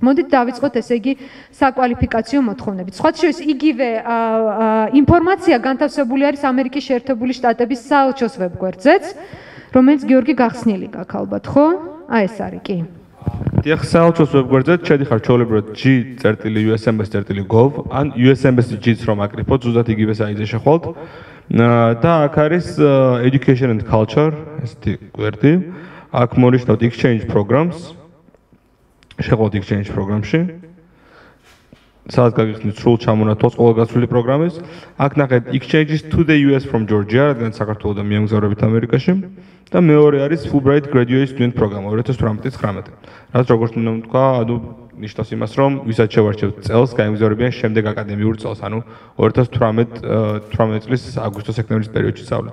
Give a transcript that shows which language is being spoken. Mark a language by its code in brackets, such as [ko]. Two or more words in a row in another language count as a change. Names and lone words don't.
[ka] მოდით დავიწყოთ ესე იგი საკვალიფიკაციო მოთხოვნებით. სხვა შორის იგივე ინფორმაცია განთავსებული არის ამერიკის შეერთებული შტატების საელჩოს ვებგვერდზეც. რომელიც გიორგი გახსნილი გაქვს ალბათ, ხო? აი ეს არის, კი. დიახ, საელჩოს ვებგვერდზე შედიხარ ჩვეულებრივად g.usms.gov ან usms.g-ს რომ აკრიფოთ, ზუსტად იგივე საიტზე შეხვალთ. და აქ არის [en] education and culture, [ka] ესეთი გვერდი. აქ მონიშნავთ [en] exchange programs. [ka] შეხვალთ exchange პროგრამში. სადაც გაგიხსნით სრულ ჩამონათვალს ყველა გასული პროგრამის. აქ ნახეთ [en] exchanges to the US from Georgia, [ka] რადგან საქართველოდან მიემგზავრებით ამერიკაში. და მეორე არის Fulbright Graduate Student Program 2018-19. რაც როგორც მინდა ვთქვა, ანუ ნიშნავს იმას, რომ ვისაც შევარჩევთ წელს, გაემგზავრებიან შემდეგ აკადემიურ წელს, ანუ 2018 წლის აგვისტო-სექტემბრის პერიოდში სწავლეთ.